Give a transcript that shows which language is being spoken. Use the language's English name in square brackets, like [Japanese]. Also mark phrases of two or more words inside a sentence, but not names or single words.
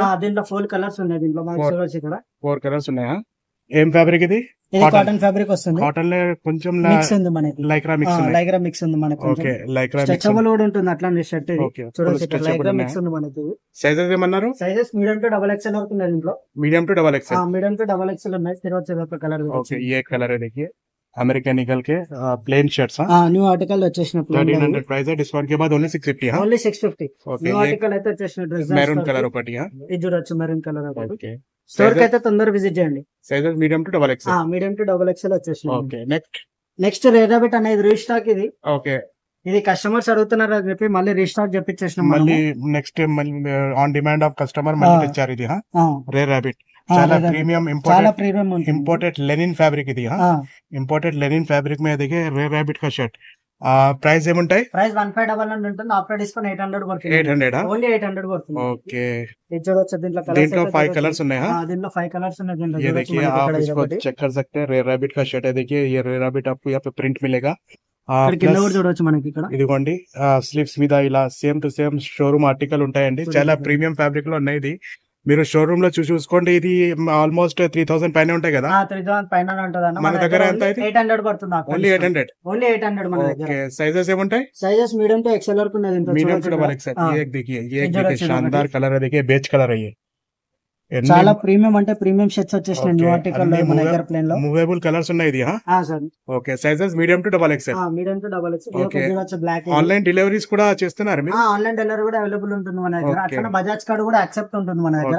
[Telugu] దీంట్లో 4 కలర్స్ ఉన్నాయి దీంట్లో మనకి. చూడొచ్చు ఇక్కడ 4 కలర్స్ ఉన్నాయా? ఏం ఫ్యాబ్రిక్ ఇది? ఇది [English] cotton fabric [Telugu] వస్తుంది. కాటన్ లో కొంచెం మిక్స్ ఉంది మనకి. [English] lycra mix [Telugu] ఉంది. [English] lycra mix [Telugu] ఉంది మనకి. [English] okay, lycra mix [Telugu] స్ట్రెచబుల్ కూడా ఉంటుంది అట్లానే షర్ట్ ఇది. ఓకే, చూడొచ్చు ఇక్కడ [English] lycra mix [Telugu] ఉంది మనకి. సైజెస్ ఏమన్నారు? [English] sizes medium to double XL [Telugu] వరకు ఉన్నాయి దీంట్లో. [English] medium to double XL. medium to double XL [Telugu] ఉన్నాయి. తిరగొచ్చు ఒక కలర్. [Hindi] ओके, ये कलर है देखिए, अमेरिकन ईगल के [English] plain shirts. new article [Telugu] వచ్చేసిన [Hindi] 1300 प्राइस है. डिस्काउंट के बाद ओनली 650. हां, [Telugu] ఓన్లీ 650. ఓకే, [English] new article [Telugu] అయితే వచ్చేసిన డ్రెస్ [English] maroon colour [Telugu] ఒకటి. ఇది చూడొచ్చు [English] maroon colour [Telugu] ఒకటి. ఓకే, స్టోర్ కి అయితే తొందరగా విజిట్ చేయండి. [English] sizes medium to double XL. medium to double XL [Telugu] వచ్చేసిన. ఓకే, నెక్స్ట్ రేర్ ర్యాబిట్ అనేది రీస్టాక్ ఇది. ఓకే, ఇది కస్టమర్స్ అడుగుతున్నారు అని చెప్పి మళ్ళీ రీస్టాక్ చెప్పిచ్చేసినాం. [English] మళ్ళీ next on demand of customer [Telugu] మళ్ళీ తెచ్చారు ఇది. రేర్ ర్యాబిట్ చాలా [English] premium imported linen fabric [Telugu] ఇది. [Hindi] इंपोर्टेड लेनिन फैब्रिक में देखिए रेर रैबिट का शर्ट. [Telugu] ప్రైస్ ఏముంటాయి? ప్రైస్ 1599 ఉంటుంది. [English] after discount [Telugu] 800 పడుతుంది. 800 ఓన్లీ 800 పడుతుంది. ఓకే, ఇది చూడొచ్చు దీంట్లో 5 కలర్స్ ఉన్నాయి. దీంట్లో 5 కలర్స్ ఉన్నాయి. దీంట్లో [Hindi] ये देखिए, आप इसको चेक कर सकते हैं. रेर रैबिट का शर्ट है. देखिए ये रेर रैबिट आपको यहाँ पे प्रिंट मिलेगा. [Telugu] కింద కూడా చూడొచ్చు మనకి ఇక్కడ. [English] ఇదిగోండి స్లీవ్స్ మీద ఇలా same to same showroom article ఉంటాయండి. [Telugu] చాలా [English] premium fabric [Telugu] లో ఉన్నాయి. ఇది మీరు షోరూమ్ లో చూసుకోండి. ఇది ఆల్మోస్ట్ 3000 పైన ఉంటాయి కదా. 3000 పైన ఉంటదన్న. మన దగ్గర ఎంత అయితే 800 పడుతుంది. ఓన్లీ 800. ఓన్లీ 800 మన దగ్గర. ఓకే, సైజెస్ ఏముంటాయి? [English] sizes medium to XL [Telugu] వరకు ఉన్నాయి దీంట్లో. [English] medium to double XL. [Hindi] ये देखिए, ये देखिए शानदार कलर है. देखिए बेज कलर है ये. [Telugu] చాలా ప్రీమియం అంటే [English] premium shirts [Telugu] వచ్చేసినాయి [English] new article [Telugu] లో మన దగ్గర ప్లేన్ లో. [English] movable colours [Telugu] ఉన్నాయి ఇది. సార్. [English] okay, sizes medium to double XL. medium to double XL. [Telugu] ఓకే, బ్లాక్. [English] online deliveries [Telugu] కూడా చేస్తున్నారు మీరు? [English] online delivery [Telugu] కూడా అవైలబుల్ ఉంటుంది మన దగ్గర. ఓకే. అట్లా బజాజ్ కార్డ్ కూడా యాక్సెప్ట్ ఉంటుంది మన దగ్గర.